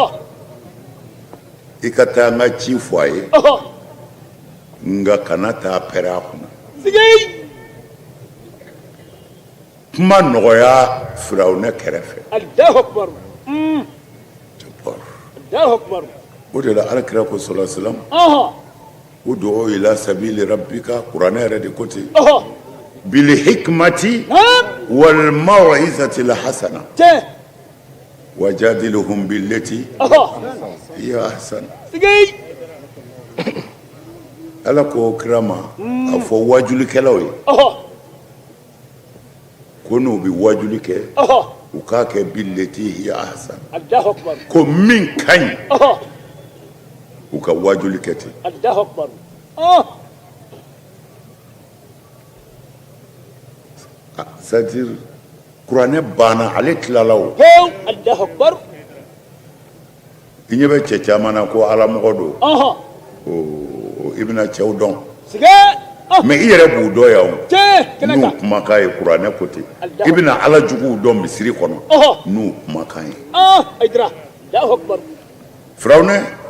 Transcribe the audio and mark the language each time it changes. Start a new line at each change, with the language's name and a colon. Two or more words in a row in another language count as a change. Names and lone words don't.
Bambara: i ka taa n ka ci fɔ a ye nka kana taa pɛrɛ a kunna kuma nɔgɔya firawuna kɛrɛfɛ o de la alakira ko
Arabic: صلى الله عليه وسلم ادع إلى سبيل ربك
Bambara: kuranɛ yɛrɛ de ko ten
Arabic: بالحكمة والموعظة الحسنة وجادلهم بالتي هي أحسن
Bambara: ala ko kirama a fɔ wajulikɛlaw ye ko n'u bɛ wajuli kɛ u k'a kɛ
Arabic: بالتي هي أحسن
Bambara: ko min ka ɲi u ka wajuli kɛ ten
French: c'est-à-dire
Bambara: kuranɛ banna ale tilala o i ɲɛ bɛ cɛ caman na ko alamɔgɔ don i bɛna cɛw dɔn mais i yɛrɛ b'u dɔn yan o n'u kumakan ye kuranɛ ko ten i bɛna ala juguw dɔn misiri kɔnɔ n'u kumakan ye firawuna